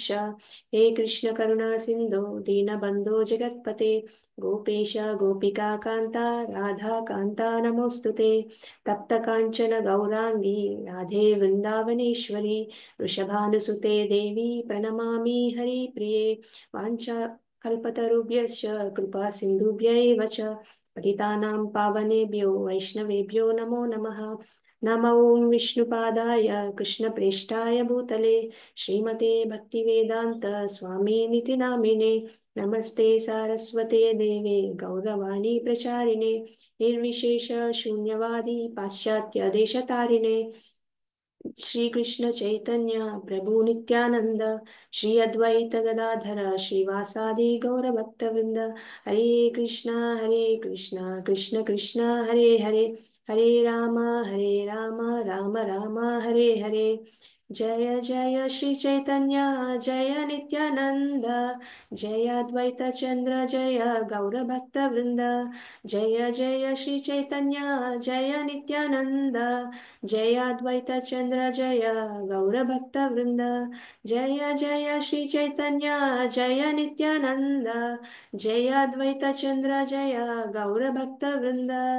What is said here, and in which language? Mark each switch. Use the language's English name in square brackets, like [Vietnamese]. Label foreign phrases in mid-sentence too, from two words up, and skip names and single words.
[Sanskrit] హే కృష్ణ కరుణా సింధో దీనబంధో జగత్పతే గోపేశ గోపికా కాంత రాధా కాంత నమోస్తుతే. తప్త కాంచన గౌరాంగి రాధే వృందావనేశ్వరి వృషభానుసుతే దేవి ప్రణమామి హరి ప్రియే. వాంఛ కల్పతరుభ్యశ్చ కృపా సింధుభ్యైవ చ పతితానాం పావనేభ్యో వైష్ణవేభ్యో నమో నమః. నమ ఓం విష్ణుపాదాయ కృష్ణప్రేష్ఠాయ భూతలే శ్రీమతే భక్తివేదాంత స్వామినితి నామినే. నమస్తే సారస్వతే దేవే గౌరవాణి ప్రచారిణే నిర్విశేష శూన్యవాది పాశ్చాత్య దేశతారిణే. श्रीकृष्ण चैतन्य प्रभु नित्यानंद श्री अद्वैत गदाधर श्रीवासादि गौर भक्तवृंद. हरे कृष्णा कृष्ण कृष्ण हरे हरे हरे राम राम राम हरे हरे. जय जय श्री चैतन्य जय नित्यानंद जय अद्वैत चंद्र जय गौर भक्तवृंद. जय जय श्री चैतन्य जय नित्यानंद जय अद्वैत चंद्र जय गौर भक्त वृंद. जय जय श्री चैतन्य जय नित्यानंद जय अद्वैत चंद्र जय गौर भक्त वृंद.